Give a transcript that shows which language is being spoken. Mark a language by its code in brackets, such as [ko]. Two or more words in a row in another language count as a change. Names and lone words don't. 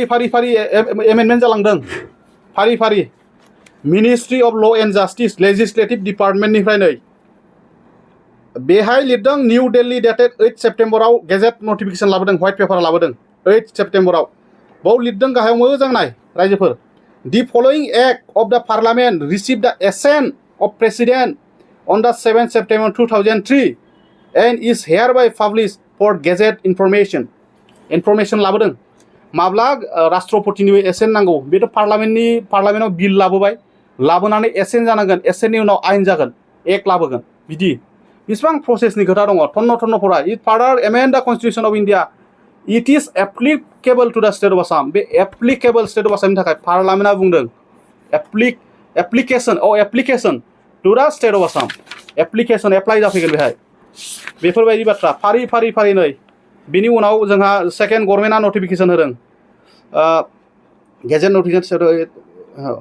[brx] फारि फारि एमेन्डमेन्ट जालांदों फारि फारि मिनिस्ट्रि अफ ल' एन्ड जास्टिस लेजिस्लेटिभ डिपार्टमेन्टनिफ्राय नै बेहाय लिरदों निउ दिल्ली डेटेड 8 सेप्टेम्बराव [en] gazette notification [brx] लाबोदों [en] white paper [brx] लाबोदों 8 सेप्टेम्बराव बाव लिरदों गाहायाव मोजां नाय रायजोफोर [en] The following act of the parliament received the assent of president on the 7th September 2003 and is hereby published for gazette information [brx] लाबोदों माब्ला राष्ट्रपतिनि एसेन्ट नांगौ बेथ' पार्लामेन्टआव बिल लाबोबाय लाबोनानै एसेन्ट जानांगोन एसेन्टनि उनाव आयेन जागोन एक्ट लाबोगोन बिदि बेसेबां प्रसेसनि खोथा दङ थन्न फरा [en] it further amend the Constitution of India it is applicable to the State of Assam [brx] बे एप्लिकेबल स्टेट अफ आसामनि थाखाय पार्लामेन्टआ बुंदों [en] application to the State of Assam [brx] एप्लिकेसन एप्लाइ जाफैगोन बेहाय बेफोरबायदि बाथ्रा फारि फारि फारि नै बिनि उनाव जोंहा सेकेन्ड गभर्नमेन्टआ नटिफिकेसन होदों [en] gazette notification